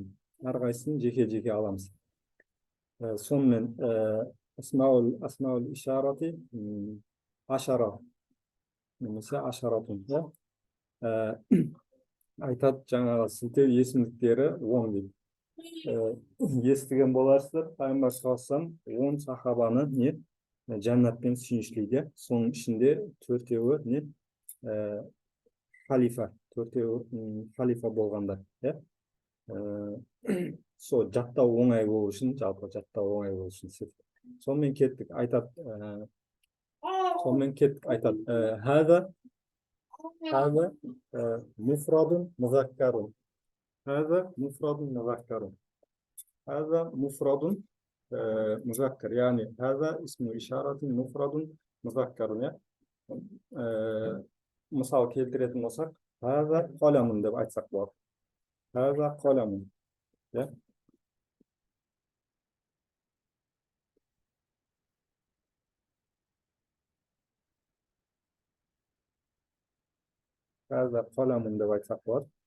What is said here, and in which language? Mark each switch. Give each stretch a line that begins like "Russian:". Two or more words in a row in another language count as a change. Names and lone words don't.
Kazakh: Әрқайсысын жеке аламыз. Сонымен
Arabic: أسماء الإشارة عشرة
Kazakh: немесе ашаратун. Айтады, жаңағы сілтеу есімдіктері 10 дейді. Естіген боларсыздар, пайғамбар
Arabic: صلى الله عليه وسلم
Kazakh: 10 сахабаны жәннатпен сүйіншілейді. Соның ішінде төртеуі халифа болғандар. Сол жаттау оңай болу үшін, жалпы жаттау оңай болу үшін. Сонымен кеттік, айтады.
Arabic: هذا مفرد مذكر. هذا مفرد مذكر، يعني هذا اسم إشارة مفرد مذكر.
Kazakh: Мысал келтіретін болсақ,
Arabic: هذا قلم
Kazakh: деп айтсақ болады.
Arabic: هذا قلم. هذا قلم
Kazakh: деп айтсақ болады.